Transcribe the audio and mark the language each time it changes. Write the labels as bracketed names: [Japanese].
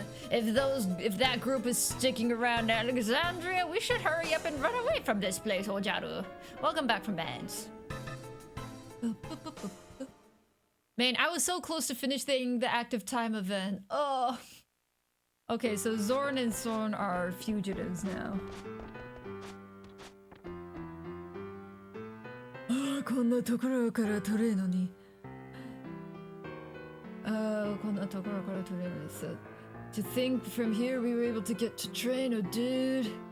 [English] If that group is sticking around Alexandria, we should hurry up and run away from this place, Ojaru. Welcome back from bands. Man, I was so close to finishing the active time event. Oh. Okay, so Zorn and Sorn are fugitives now. [Japanese] こんなところから取れるのに。こんなところから取れるんです。 [English] To think from here we were able to get to Treno, dude.